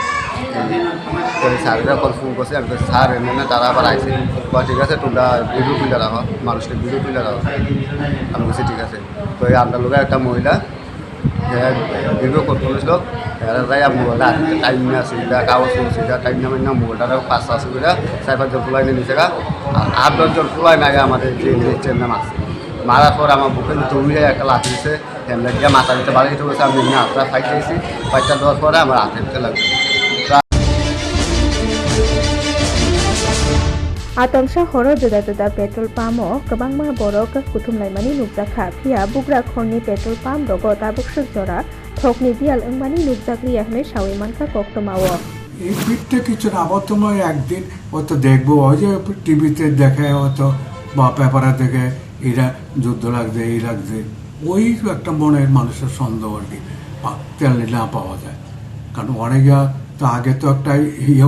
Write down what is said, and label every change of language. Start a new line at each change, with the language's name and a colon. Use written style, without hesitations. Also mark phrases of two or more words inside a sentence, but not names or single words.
Bangla: স্যারেরা কল ফোন করছে আমি স্যার এমএলএ তারা আবার আইসে ঠিক আছে তোমরা ভিডিও তুলে রাখো মানুষকে ভিডিও তুলে রাখো আমি বলছি ঠিক আছে তো এই আপনার লোকের একটা মহিলা ভিডিও করতে বলেছিল যাই মোবাইলটা টাইম নিয়ে আসি কাগজ করছি টাইম নামে না মোবাইলটা 5 করে 4-5 জন ফুলাই নিয়ে নিয়েছে আর 8-10 জন ফুলাই না আমাদের যে নিচের নাম আছে মারার পর আমার বুকে দৌড়ে একটা লাঠি দিয়েছে হেমলে গিয়ে মাথা দিতে বাড়ি দিতে বলেছে আমি এমনি হাতটা ফাইট দিয়েছি ফাইটটা দেওয়ার পরে আমার হাতে দিতে লাগবে
Kok Borok: आतंसा हर जुदा जुदा पेट्रोल पाम्पो गोबांमा बरक कुथुमलायमानि नुकजाखा फिया बुग्रा खरनि पेट्रोल पाम्प रग ताबुकसुक जरा थकनि बियाल ओंमानि नुकजाकलिया हनै सावै मानखा कक्तमाओ
Bangla: এই পিঠটা কিছু না আবার তোমার একদিন হয়তো দেখবো ওই যে টিভিতে দেখে হয়তো বা পেপারে দেখে এরা যুদ্ধ লাগছে এই লাগছে ওই একটা মনের মানুষের সন্দেহ আর কি তেল না পাওয়া যায় কারণ অনেকে তো আগে তো একটা ইয়ে